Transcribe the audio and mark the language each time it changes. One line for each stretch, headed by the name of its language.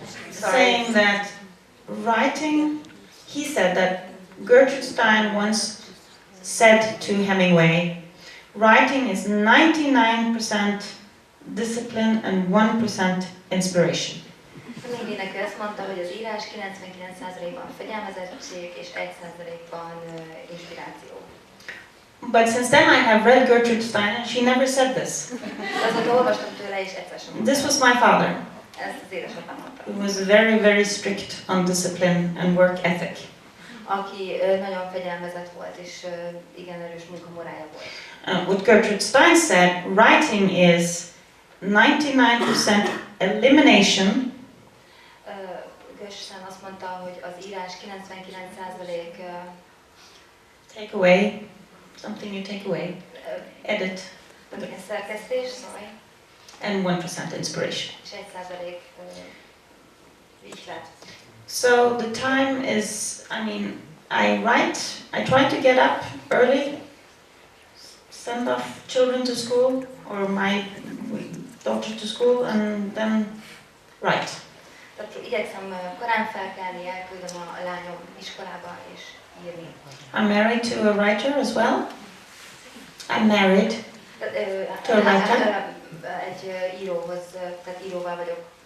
English: Saying that writing, he said that Gertrude Stein once said to Hemingway, writing is 99% discipline and 1% inspiration.
Hungarian: Hemingwaynek ő azt mondta, hogy az írás 99%-ban fegyelmezettség és 1%-ban inspiráció.
English: But since then I have read Gertrude Stein and she never said this.
Hungarian: Azóta olvastam tőle és egyszer sem mondta.
English: This was my father.
Hungarian: Ezt az édesapám mondta.
English: He was very, very strict on discipline and work ethic.
Hungarian: Aki nagyon fegyelmezett volt és igen erős munkamorája volt.
English: What Gertrude Stein said, writing is 99% elimination.
Hungarian: Gertrude azt mondta, hogy az írás 99%
English: take away, something you take away, edit.
Hungarian: Szerkesztés,
English: sorry. And 1% inspiration.
Hungarian: És 1% ihlet.
English: So the time is, I write, I try to get up early, send off children to school, or my daughter to school, and then write.
Hungarian: Tehát igyekszem korán felkelni, elküldöm a lányom iskolába és írni.
English: I'm married to a writer as well. I'm married to a writer.
Hungarian: Egy íróhoz, tehát íróval vagyok.